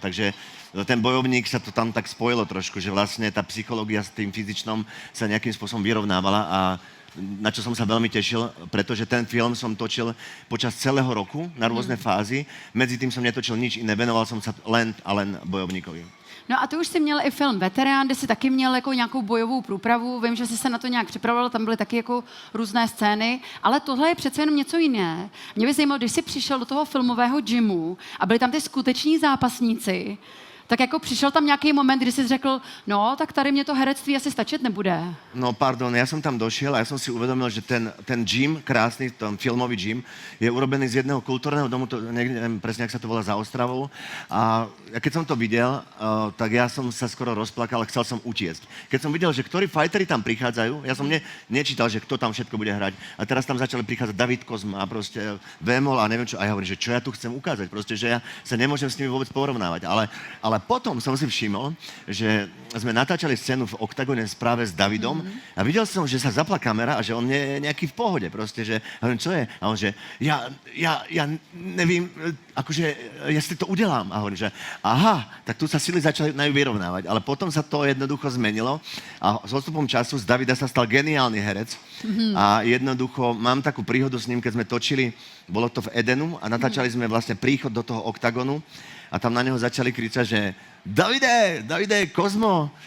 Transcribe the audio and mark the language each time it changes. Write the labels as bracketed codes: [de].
[sk] Takže ten bojovník sa to tam tak spojilo trošku, že vlastne tá psychológia s tým fyzičnom sa nejakým spôsobom vyrovnávala a na čo som sa veľmi tešil, pretože ten film som točil počas celého roku na rôzne fázy. Medzi tým som netočil nič iné, venoval som sa len a len bojovníkovi. [cs] No a ty už jsi měl i film Veterán, kde jsi taky měl jako nějakou bojovou průpravu. Vím, že jsi se na to nějak připravoval, tam byly taky jako různé scény, ale tohle je přece jenom něco jiné. Mě by zajímalo, když jsi přišel do toho filmového gymu a byli tam ty skuteční zápasníci, tak jako přišel tam nějaký moment, kdy jsi řekl, no, tak tady mě to herectví asi stačit nebude. [sk] No, pardon, ja som tam došiel a ja som si uvedomil, že ten gym, krásny, ten filmový gym, je urobený z jedného kultúrneho domu, to, neviem presne, jak sa to volá, za Ostravou. A keď som to videl, tak ja som sa skoro rozplakal a chcel som utiecť. Keď som videl, že ktorí fighteri tam prichádzajú, ja som nečítal, že kto tam všetko bude hrať. A teraz tam začali prichádzať David Kozma a proste Vémol a neviem čo. A ja hovorím, že čo ja tu chcem ukázať. Proste, že ja sa nemôžem s nimi vôbec porovnávať. Ale potom som si všimol, že sme natáčali scénu v oktagone práve s Davidom a videl som, že sa zapla kamera a že on je nejaký v pohode proste, že a hovorím, čo je? A on, že [cs] ja nevím, [sk] akože ja si to udelám. A hovorím, že aha, tak tu sa sily začali vyrovnávať. Ale potom sa to jednoducho zmenilo a s odstupom času z Davida sa stal geniálny herec a jednoducho mám takú príhodu s ním, keď sme točili, bolo to v Edenu a natáčali sme vlastne príchod do toho oktagonu a tam na neho začali kričať, že Davide, Kozmo.